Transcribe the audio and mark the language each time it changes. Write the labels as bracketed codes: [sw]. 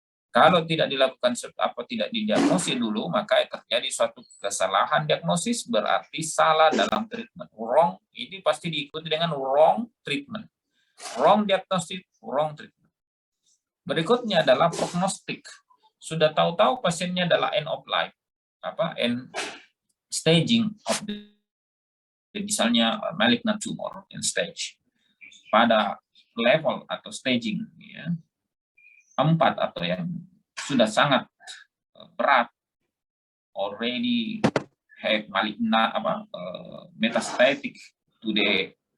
[id] Kalau tidak dilakukan apa tidak didiagnosis dulu, maka terjadi suatu kesalahan diagnosis, berarti salah dalam treatment. Wrong ini pasti diikuti dengan [en] wrong treatment. Wrong diagnosis, wrong treatment. [id] Berikutnya adalah prognostik. Sudah tahu-tahu pasiennya adalah [en] end of life, end staging of the, misalnya malignant tumor in stage pada level atau staging, ya, 4 [id] atau yang sudah sangat berat, [en] already have malignant metastatic to the